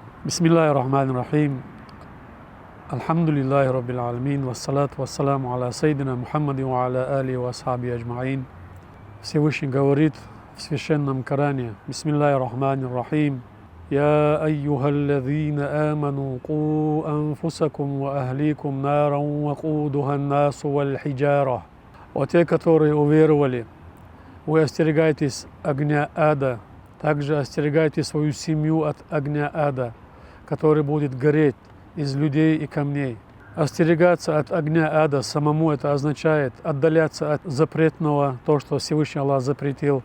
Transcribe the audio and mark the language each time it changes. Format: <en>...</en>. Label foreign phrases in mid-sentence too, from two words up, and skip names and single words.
<ar>بسم الله الرحمن الرحيم الحمد لله رب العالمين. والصلاة والسلام على سيدنا محمد وعلى آله وأصحابه أجمعين.</ar> <ru>Всевышний говорит в священном Коране:</ru> <ar>بسم الله الرحمن الرحيم. يا أيها الذين آمنوا قوا أنفسكم وأهليكم نارا وقودها الناس والحجارة.</ar> <ru>О те, которые уверовали, вы остерегайтесь огня ада, также остерегайте свою семью от огня ада, который будет гореть из людей и камней. Остерегаться от огня ада самому — это означает отдаляться от запретного, то, что Всевышний Аллах запретил.</ru>